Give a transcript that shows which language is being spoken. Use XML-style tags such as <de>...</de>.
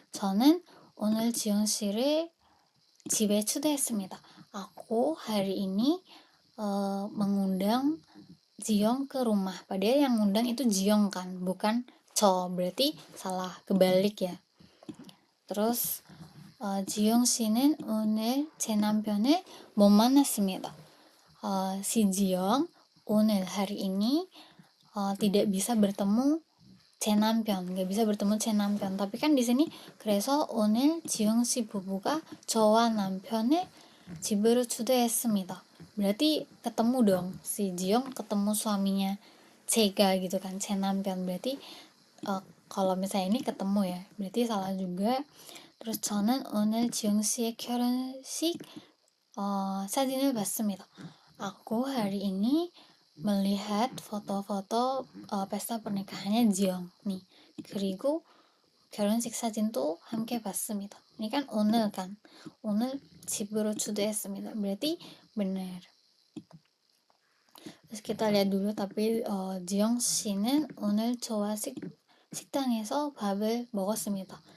<ko>저는 오늘 지영 씨를 집에 초대했습니다.</ko> <id>Aku hari ini mengundang Jiong ke rumah. Padahal yang ngundang itu Jiong kan, bukan Cho, berarti salah, kebalik ya. Terus</id> <ko>지용 씨는 오늘 제 남편을 못 만났습니다.</ko> <id>Si Jiong</id> <ko>오늘</ko> <id>hari ini tidak bisa bertemu</id> <ko>제 남편,</ko> <id>nggak bisa bertemu 제 남편. Tapi kan di sini</id> <ko>그래서 오늘 지용 씨 부부가 저와 남편을 집으로 초대했습니다.</ko> <id>Berarti ketemu dong, si Jiong ketemu suaminya</id> <ko>제가</ko> <id>gitu kan,</id> <ko>제 남편.</ko> <id>Berarti kalau misalnya ini ketemu ya, berarti salah juga.</id> <ko>Terus 저는 오늘 지용 씨의 결혼식 사진을 봤습니다.</ko> <id>Aku hari ini melihat foto-foto pesta pernikahannya Jiong nih.</id> <ko>그리고 결혼식 사진도 함께 봤습니다.</ko> <id>Ini kan</id> <ko>오늘 kan, 오늘 집으로 초대했습니다.</ko> <id>berarti benar. Terus kita lihat dulu, tapi</id> <ko>지영 씨는 오늘 저와 식당에서 밥을 먹었습니다.</ko>